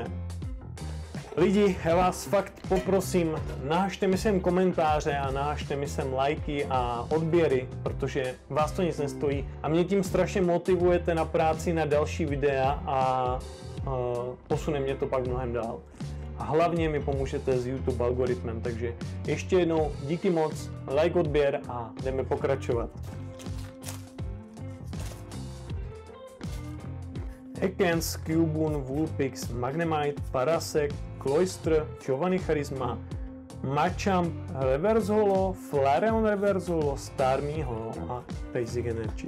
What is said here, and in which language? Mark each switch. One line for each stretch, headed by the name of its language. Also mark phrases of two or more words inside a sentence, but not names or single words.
Czech: Lidi, já vás fakt poprosím, nahažte mi sem komentáře a nahažte mi sem lajky a odběry, protože vás to nic nestojí a mě tím strašně motivujete na práci na další videa a posune mě to pak mnohem dál. A hlavně mi pomůžete s YouTube algoritmem, takže ještě jednou díky moc, like, odběr a jdeme pokračovat. Ekans, Cubun, Vulpix, Magnemite, Parasect, Cloyster, Giovanni Charisma, Machamp,
English: Reverse Holo,
Czech: Flareon
English: Reverse Holo,
Czech: Starmie Holo a
English: Basic Energy.